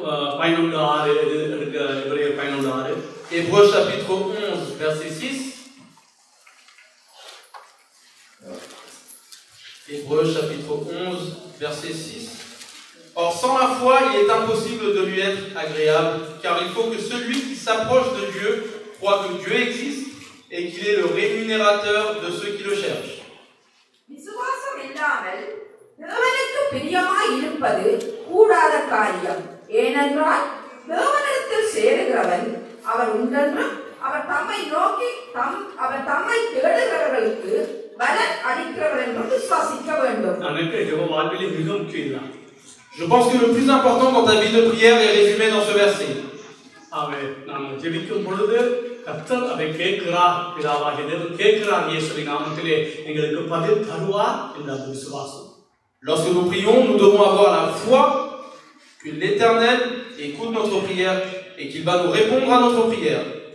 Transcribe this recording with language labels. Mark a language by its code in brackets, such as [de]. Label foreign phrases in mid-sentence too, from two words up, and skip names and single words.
[fr] Hébreux chapitre 11, verset 6. Hébreux chapitre 11, verset 6. Or, sans la foi, il est impossible de lui être agréable, car il faut que celui qui s'approche de Dieu croit que Dieu existe et qu'il est le rémunérateur de ceux qui le cherchent. [ta] விசுவாசம் இல்லாமல் தேவனுக்கு பிரியமாய் இருப்பது கூடாத காரியம். ஏனென்றால் தேவனிடத்தில் சேருகிறவன் அவர் உண்டென்றும் அவர் தம்மை நோக்கி அவர் தம்மை தேடுகிறவர்களுக்கு பலன் அளிக்கிறவர் என்றும் விசுவாசிக்க வேண்டும். [fr] Je pense que le plus important dans ta vie de prière est résumé dans ce verset. Lorsque nous prions, nous devons avoir la foi que l'Éternel écoute notre prière et qu'il va nous répondre à notre prière.